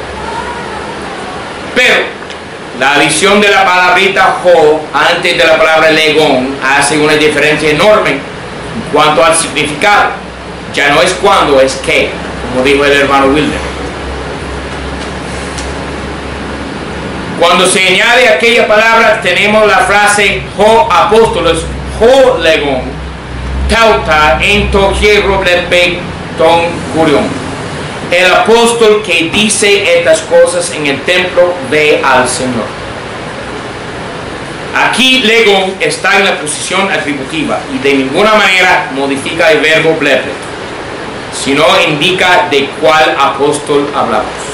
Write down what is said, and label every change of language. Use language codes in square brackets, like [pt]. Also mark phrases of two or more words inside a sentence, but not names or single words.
[es] Pero la adición de la palabrita ho antes de la palabra legón hace una diferencia enorme en cuanto al significado. Ya no es cuándo, es qué, como dijo el hermano Wilder. Cuando se añade aquella palabra, tenemos la frase [el] ὁ ἀπόστολος ὁ λέγων ταῦτα ἐν τῷ ἱερῷ βλέπει τὸν κύριον. [es] El apóstol que dice estas cosas en el templo ve al Señor. Aquí legón está en la posición atributiva y de ninguna manera modifica el verbo blepe, sino indica de cuál apóstol hablamos.